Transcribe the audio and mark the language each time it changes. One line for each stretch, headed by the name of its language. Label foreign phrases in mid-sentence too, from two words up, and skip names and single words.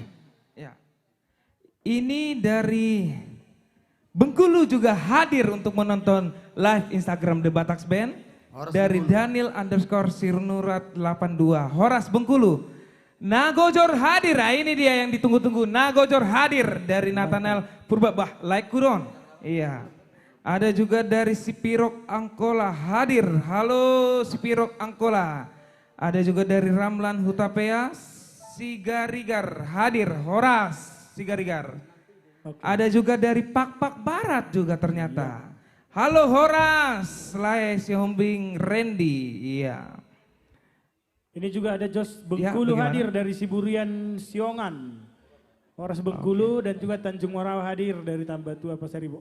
Indonesian: Ya. Ini dari Bengkulu juga hadir untuk menonton live Instagram The Batax Band. Horas Dari Bengkulu. Daniel_Sirnurat 82. Horas Bengkulu. Nagojor hadir, nah ini dia yang ditunggu-tunggu. Nagojor hadir dari Nathanael Purbabah, like Kuron. Iya. Ada juga dari Sipirok Angkola hadir. Halo Sipirok Angkola. Ada juga dari Ramlan Hutapea, Sigarigar hadir. Horas Sigarigar. Ada juga dari Pak Barat juga ternyata. Halo Horas, Lai Siombing Randy. Iya. Ini juga ada Jos Ya, Bengkulu bagaimana? hadir dari Siburian Siongan. Horas Bengkulu dan juga Tanjung Morawa hadir dari Tambatua Pasaribu.